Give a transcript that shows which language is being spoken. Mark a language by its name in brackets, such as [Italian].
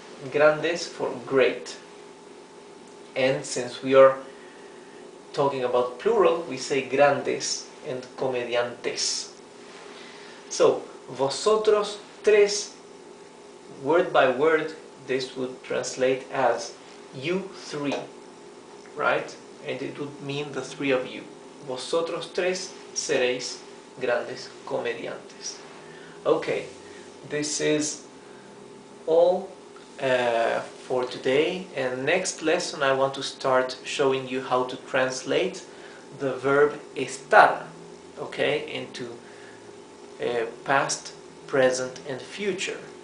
[English] Grandes for great. And since we are talking about plural, we say grandes and comediantes. So, [Spanish] vosotros tres, [English] word by word, this would translate as you three, right? And it would mean the three of you. [Spanish] Vosotros tres seréis grandes comediantes. [English] Okay, this is all for today, and next lesson I want to start showing you how to translate the verb estar, okay, into past, present and future.